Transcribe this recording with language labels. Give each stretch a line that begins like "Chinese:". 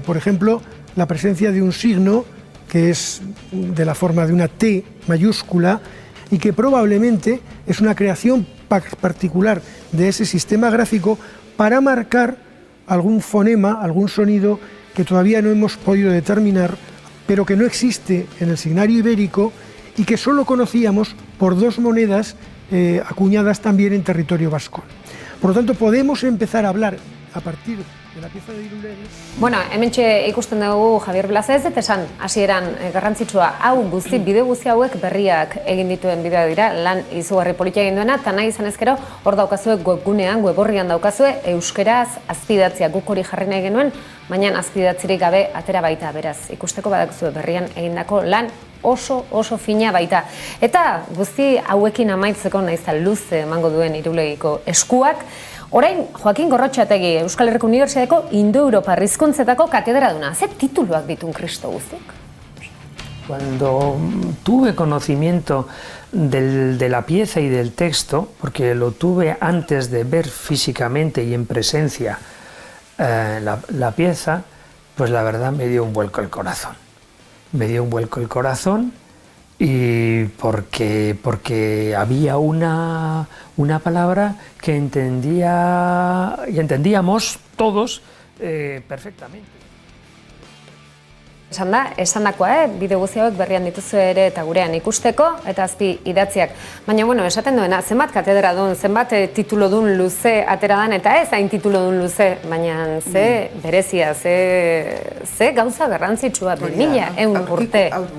Spanish: Por ejemplo, la presencia de un signo que es de la forma de una T mayúscula y que probablemente es una creación particular de ese sistema gráfico para marcar algún fonema, algún sonido que todavía no hemos podido determinar, pero que no existe en el signario ibérico y que solo conocíamos por dos monedas acuñadas también en territorio vasco. Por lo tanto, podemos empezar a hablar a partir de la pieza de Irulegin.
Basque: Bueno, hementxe ikusten dugu Javier Belaza, ez dut esan hasieran garrantzitsua, bide guzti hauek berriak egin dituen bidea dira, lan izugarri politia egin duena, eta nahi izan ezkero, hor daukazue webgunean, weborrian daukazue, euskeraz azpidatzia guk hori jarri nahi genuen, baina azpidatzirik gabe atera baita, beraz, ikusteko badakuzue berrian egindako lan oso fina baita. Eta guzti hauekin amaitzeko nahiz luze emango duen Irulegiko eskuak, orain Joaquin Gorrotxategi Euskal Herriko Unibertsitateko Indo-Europar hizkuntzetako katedraduna. Ze tituluak ditun Kristo guztiak?
Spanish: Cuando tuve conocimiento de la pieza y del texto, porque lo tuve antes de ver físicamente y en presencia la pieza, pues la verdad me dio un vuelco el corazón. Me dio un vuelco el corazón y porque había una palabra que entendíamos todos perfectamente.
Basque: Esandakoa, bide guzti hauek berrian dituzu ere eta gurean ikusteko, eta azpi idatziak. Baina, bueno, esaten duena, zenbat katedradun, zenbat titulodun luze atera dan, eta ez hain titulodun luze, baina ze berezia, ze gauza garrantzitsua, 2000 urte.